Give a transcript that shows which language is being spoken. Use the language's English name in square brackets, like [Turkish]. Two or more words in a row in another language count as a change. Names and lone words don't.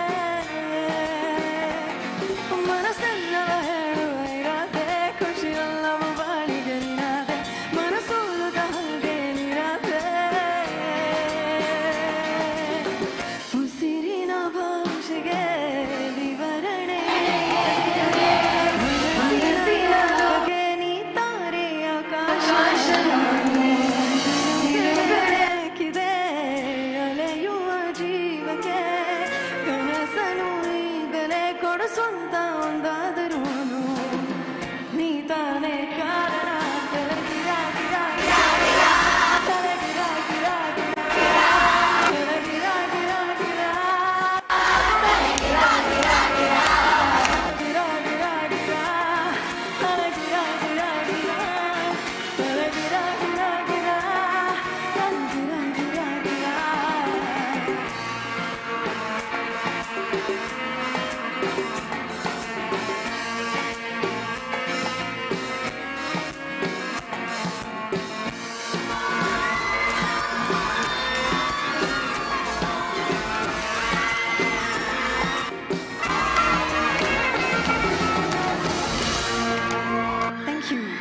[Kannada] ಮನಸ್ಸೆಲ್ಲವ ಹೇಳುವ ಇರಾದೆ ಖುಷಿಯೆಲ್ಲವೂ ಬಾಳಿಗೆ ನೀನಾದೆ ಮನಸ್ಸೋಲುತ್ತಾಗೆ ನೀರಾದೆ ಉಸಿರಿನ ಭಾಷೆಗೆ ವಿವರಣೆ ಮನಸ್ಸಿನ ಬಗ್ಗೆ ನೀ ತಾರೆ ಆಕಾಶ ಬೇಕಿದೆ ಅಲೆಯುವ ಜೀವಕ್ಕೆ ಕನಸನು ಈಗಲೇ ಕೊಡು ಸ್ವಂತ ಒಂದಾದರೂನು ನೀ ತಾನೇ ಕಾರಣ ತಲೆಗಿರಾ ಗಿರಾ ಗಿರಾ ತಲೆಗಿರಾ ಗಿರಾ ಗಿರಾ ತಲೆಗಿರಾ ಗಿರಾ ಗಿರಾ ತಲೆಗಿರಾ ಗಿರಾ ಗಿರಾ ಗಿರಾ ಗಿರಾ ಗಿರಾ ತಲೆಗಿರಾ ಗಿರಾ ಗಿರಾ ತಲೆಗಿರಾ ಗಿರಾ ಗಿರಾ ತಲೆಗಿರಾ ಗಿರಾ ಗಿರಾ [English] Thank you.